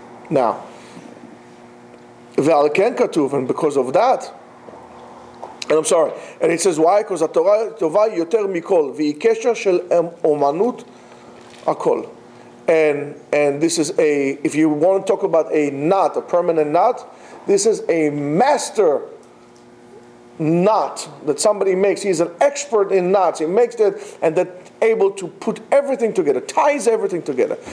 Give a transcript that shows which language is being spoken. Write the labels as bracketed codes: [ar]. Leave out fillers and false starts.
[en] Now, [he] ועל כן כתוב, [en] and because of that, and I'm sorry, and it says why? [he] Because התורה טובה יותר מכל, והיא קשר של אומנות הכל. [en] And this is if you want to talk about a knot, a permanent knot, this is a master knot that somebody makes. He's an expert in knots. He makes it, and that able to put everything together, ties everything together.